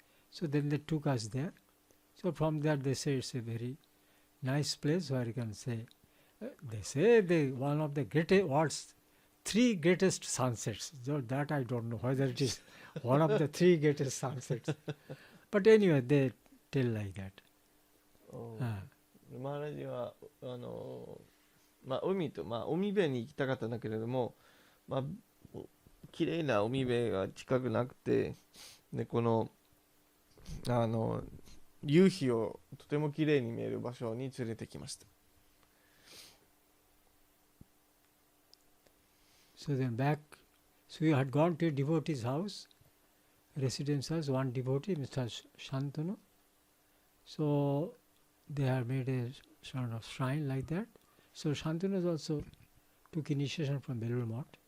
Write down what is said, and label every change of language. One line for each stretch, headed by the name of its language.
English: So then they took us there. So from there they say it's a very nice place where you can say. They say one of the world's 3 greatest sunsets. So that I don't know whether it is one of the 3 greatest sunsets. But anyway, they tell like that.
Japanese: マハラジは海と、海辺に行きたかったんだけれども、綺麗な海辺が近くなくて、でこの夕日をとても綺麗に見える場所に連れてきました。
English: So then back, so we had gone to a devotee's house, residence house, one devotee, Mr. Shantanu. So they had made a sort of shrine like that. So Shantanu also took initiation from Belur Math.